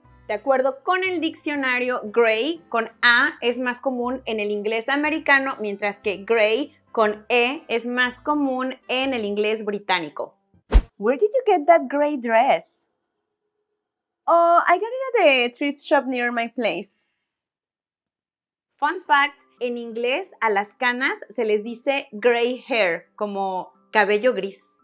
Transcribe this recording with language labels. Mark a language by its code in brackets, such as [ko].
[es] De acuerdo con el diccionario, gray con A es más común en el inglés americano, mientras que gray con E es más común en el inglés británico. [en] Where did you get that gray dress? Oh, I got it at the thrift shop near my place. Fun fact, [es] en inglés a las canas se les dice [en] gray hair, [es] como cabello gris.